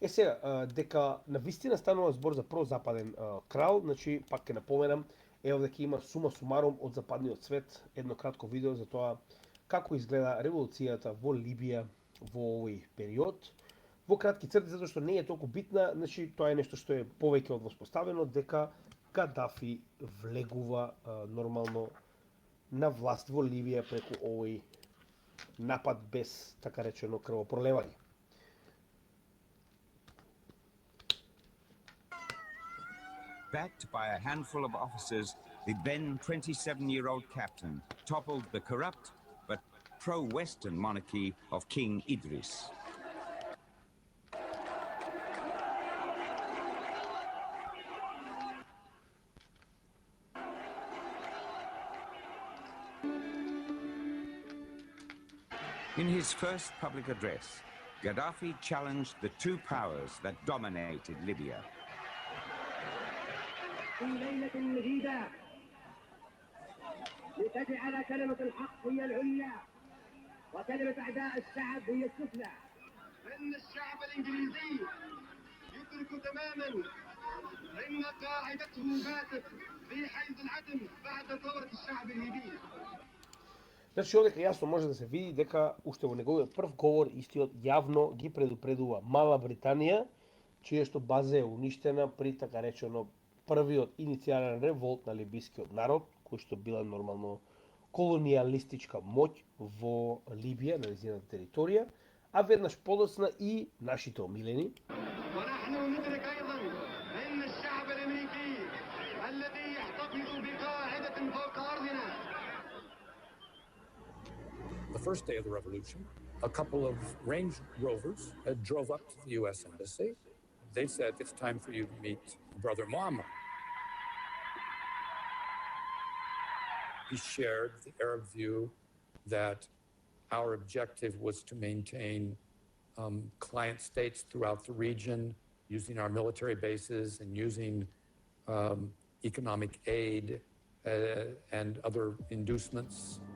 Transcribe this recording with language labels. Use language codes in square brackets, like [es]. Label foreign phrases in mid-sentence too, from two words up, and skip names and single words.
[mk] Сега, дека на вистина станува збор за прозападен крал, значи, пак ќе напоменам, ево дека има [la] summa summarum [mk] од западниот свет, едно кратко видео за тоа како изгледа револуцијата во Либија во овој период. Во кратки црти, затоа што не е толку битна, значи тоа е нешто што е повеќе од воспоставено, дека Кадафи влегува нормално на власт во Ливија преку овој напад без, така речено, крвопролевање. [en] Backed by a handful of officers, the then 27-year-old captain toppled the corrupt but pro-Western monarchy of King Idris. In his first public address, Gaddafi challenged the two powers that dominated Libya. [ar] في ليلة مجيدة لتجعل كلمة الحق هي العليا وكلمة أعداء الشعب هي السفلى. إن الشعب الإنجليزي يدرك تماما أن قاعدته باتت في حيز العدم بعد ثورة الشعب الليبي. [mk] Значи, овде јасно може да се види дека уште во неговиот прв говор истиот јавно ги предупредува Мала Британија, чијашто база е уништена при така речено првиот иницијален револт на либискиот народ, кој што била нормално колонијалистичка моќ во Либија, на незината територија, а веднаш подоцна и нашите омилени. [ar] ونحن ندرك أيضا أن الشعب الأمريكي الذي يحتفظ بقاعدة فوق أرضنا. [en] The first day of the revolution, a couple of Range Rovers drove up to the U.S. Embassy. They said, it's time for you to meet Brother Muammar. He shared the Arab view that our objective was to maintain client states throughout the region, using our military bases and using economic aid and other inducements.